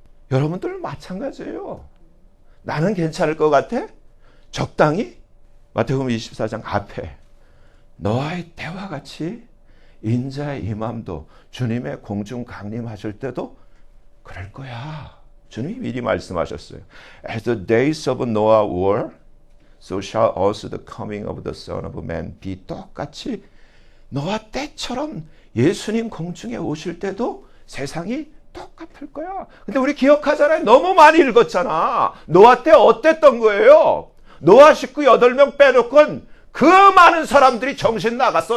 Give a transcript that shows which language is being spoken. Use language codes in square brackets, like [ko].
[ko] 여러분들 마찬가지예요. 나는 괜찮을 것 같아? 적당히? 마태복음 24장 앞에 너와의 대화 같이 인자의 임함도 주님의 공중 강림하실 때도 그럴 거야. 주님이 미리 말씀하셨어요. [en] As the days of Noah were, so shall also the coming of the Son of Man be. [ko] 똑같이 노아 때처럼 예수님 공중에 오실 때도 세상이 똑같을 거야. 근데 우리 기억하잖아요. 너무 많이 읽었잖아. 노아 때 어땠던 거예요? 노아 식구 8명 빼놓고는 그 많은 사람들이 정신 나갔어.